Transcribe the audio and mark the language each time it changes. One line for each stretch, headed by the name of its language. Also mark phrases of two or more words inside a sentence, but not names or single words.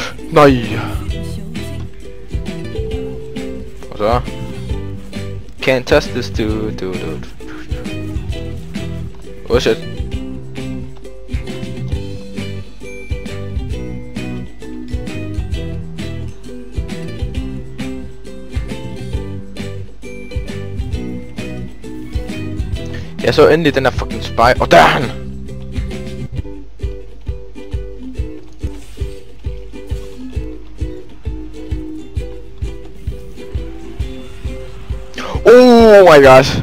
Danish: Nej. Og så.
English: Can't touch this dude. Oh shit.
Danish: Jeg så endelig den der
English: fucking spy.
Danish: Og der er han!
English: Oh my god.